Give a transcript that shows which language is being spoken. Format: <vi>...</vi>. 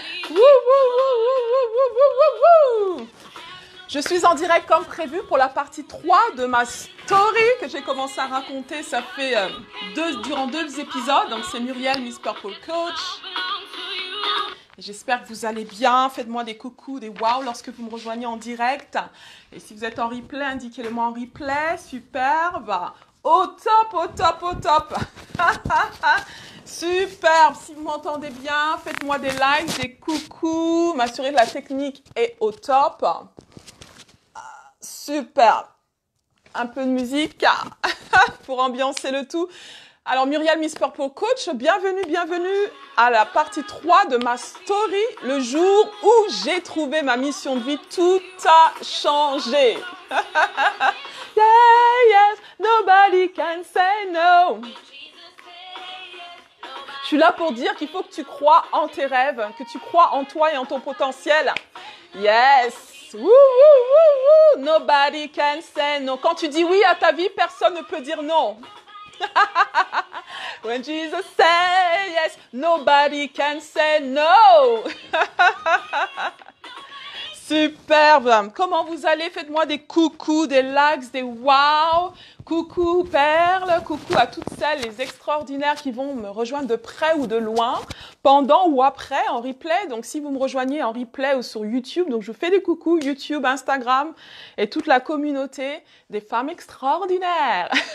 <fr>Woo, woo, woo, woo, woo, woo, woo. Je suis en direct comme prévu pour la partie 3 de ma story que j'ai commencé à raconter. Ça fait durant 2 épisodes. Donc c'est Muriel, Miss Purple Coach. J'espère que vous allez bien. Faites-moi des coucous, des wow lorsque vous me rejoignez en direct. Et si vous êtes en replay, indiquez-le-moi en replay. Superbe. Au top, au top, au top. Superbe. Si vous m'entendez bien, faites-moi des likes, des coucous. M'assurer que la technique est au top. Superbe. Un peu de musique pour ambiancer le tout. Alors Muriel, Miss Purple Coach, bienvenue à la partie 3 de ma story, le jour où j'ai trouvé ma mission de vie, tout a changé.</fr> <en>Yeah, yes, nobody can say no.</en> <fr>Je suis là pour dire qu'il faut que tu crois en tes rêves, que tu crois en toi et en ton potentiel. Yes.</fr> <en>Woo, woo, woo, woo. Nobody can say no.</en> <fr>Quand tu dis oui à ta vie, personne ne peut dire non.</fr> <en>When Jesus says yes, nobody can say no.</en> <fr>Superbe. Comment vous allez? Faites-moi des coucous, des likes, des wow. Coucou Perle, coucou à toutes celles, les extraordinaires qui vont me rejoindre de près ou de loin, pendant ou après, en replay. Donc si vous me rejoignez en replay ou sur YouTube, donc je vous fais des coucous, YouTube, Instagram et toute la communauté des femmes extraordinaires.</fr>